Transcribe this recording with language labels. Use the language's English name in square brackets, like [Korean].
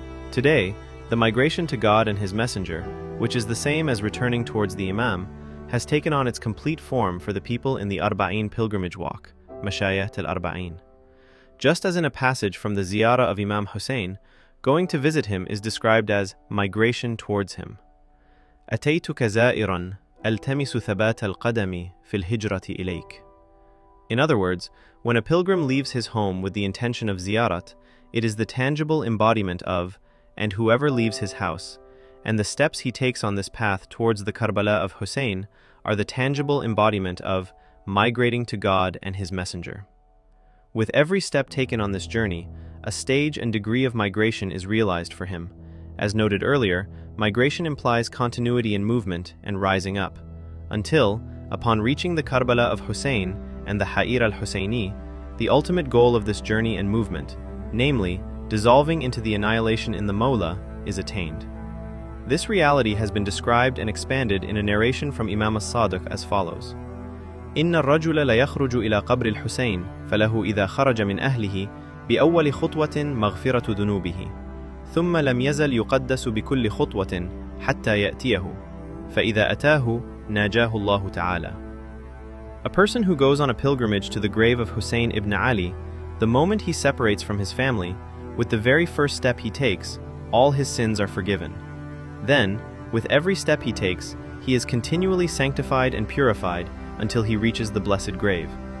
[English] Today, the migration to God and His Messenger, which is the same as returning towards the Imam, has taken on its complete form for the people in the Arba'in pilgrimage walk, Mashayat al-Arba'in. Just as in a passage from the Ziyarah of Imam Hussein, going to visit him is described as migration towards him. [Arabic] أتيتك زائرا ألتمس ثبات القدم في الهجرة إليك. [English] In other words, when a pilgrim leaves his home with the intention of ziyarat, it is the tangible embodiment of, and whoever leaves his house, and the steps he takes on this path towards the Karbala of Hussein are the tangible embodiment of migrating to God and His Messenger. With every step taken on this journey, a stage and degree of migration is realized for him. As noted earlier, migration implies continuity in movement and rising up, until, upon reaching the Karbala of Hussein and the Ha'ir al-Husseini, the ultimate goal of this journey and movement, namely, dissolving into the annihilation in the Mawla, is attained. This reality has been described and expanded in a narration from Imam as-Sadiq as follows. [Arabic] إن الرجل لا يخرج إلى قبر الحسين فله إذا خرج من أهله بأول خطوة مغفرة ذنوبه ثم لم يزل يقدس بكل خطوة حتى يأتيه فإذا أتاه ناجاه الله تعالى. [English] A person who goes on a pilgrimage to the grave of Hussein ibn Ali, the moment he separates from his family, with the very first step he takes, all his sins are forgiven. Then, with every step he takes, he is continually sanctified and purified until he reaches the blessed grave.